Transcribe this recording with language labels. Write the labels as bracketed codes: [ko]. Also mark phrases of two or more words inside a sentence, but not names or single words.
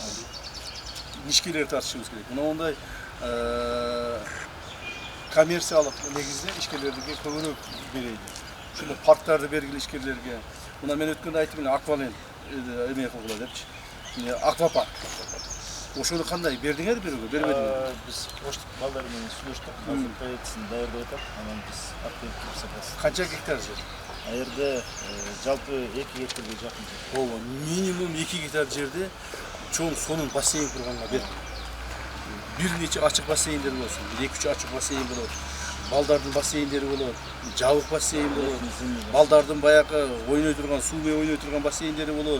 [ky] Ишкерлерди тартышыбыз керек. Мына ондай коммерциялык негизде ишкерлерге көбүрөөк берейли. Ушуну парктарды бергиле ишкерлерге. Мына мен өткөндө айттым эле, аквалент. эме кылгыла депчи. Аквапарк. Ошону кандай бердиңер бирүүгө, бербедиңер? [uz] Biz qo'shni ballar bilan surishdik. Hozir proyektisini tayyorlab o'tib, anan biz aktivlik ko'rsatamiz. [ky] Канча гектар жер? [uz] Bu yerda [ky] жалпы 2 гектарга жакын жер. Ооба, минимум 2 гектар жерде чоң сонун бассейн курганга бер. Бир нече ачык бассейндер болсун, 2-3 ачык бассейн болот. Балдардын бассейндери болот, жабык бассейн болот. Балдардын баягы ойной турган, суу менен ойной турган бассейндери болот.